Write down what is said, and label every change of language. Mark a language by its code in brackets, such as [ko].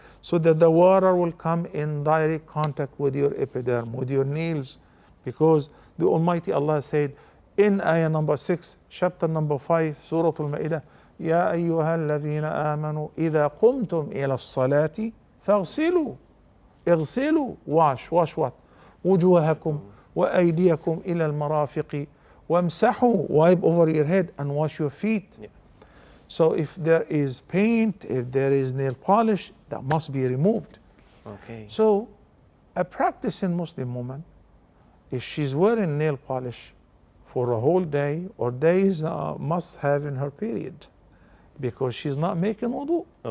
[en] So that the water will come in direct contact with your epiderm, with your nails. Because the Almighty Allah said in ayah number 6, chapter number 5, Surah Al-Ma'idah, [ar] يا أيها الذين آمنوا إذا قمتم إلى الصلاة فاغسلوا. اغسلوا. [en] Wash what? [ar] وجوهكم وأيديكم إلى المرافق وامسحوا. [en] Wipe over your head and wash your feet. So if there is paint, if there is nail polish, that must be removed. So a practicing Muslim woman, if she's wearing nail polish for a whole day or days, must have in her period, because she's not making wudu.